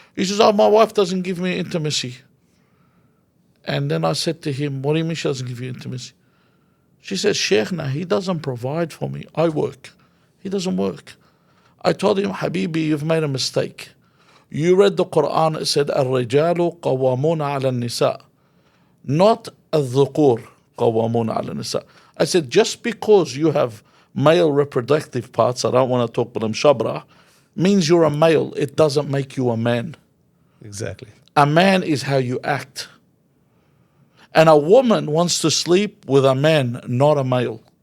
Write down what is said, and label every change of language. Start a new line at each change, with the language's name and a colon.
English: He says, oh, my wife doesn't give me intimacy. And then I said to him, what do you mean she doesn't give you intimacy? She says, Sheikhna, he doesn't provide for me. I work. He doesn't work. I told him, Habibi, you've made a mistake. You read the Quran, it said,
Arabic: الرجال قوامون على النساء.
English: Not
Arabic: الذكور قوامون على النساء.
English: I said, just because you have male reproductive parts, I don't want to talk about them, shabra, means you're a male. It doesn't make you a man. Exactly. A man is how you act. And a woman wants to sleep with a man, not a male.